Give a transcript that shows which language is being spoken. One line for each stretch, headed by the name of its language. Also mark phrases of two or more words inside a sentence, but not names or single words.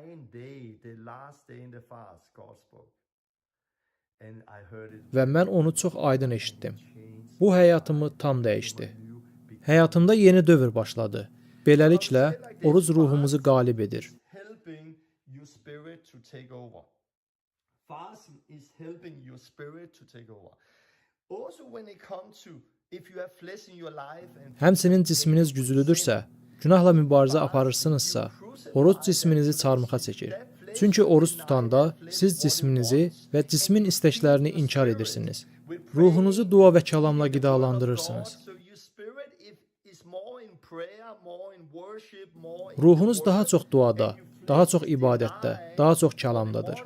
Azerbaijani: Və mən onu çox aydın eşitdim. Bu həyatımı tam dəyişdi. Həyatımda yeni dövr başladı. Beləliklə, oruc ruhumuzu qalib edir.
English: Fasting is helping your spirit to take over. Also when it comes to if you have flesh in your life and
Azerbaijani: Həmçinin cisminiz güclüdürsə, günahla mübarizə aparırsınızsa, oruc cisminizi çarmıxa çəkir. Çünki oruc tutanda siz cisminizi və cismin istəklərini inkar edirsiniz. Ruhunuzu dua və kəlamla qidalandırırsınız. Ruhunuz daha çox duada, daha çox ibadətdə, daha çox kəlamdadır.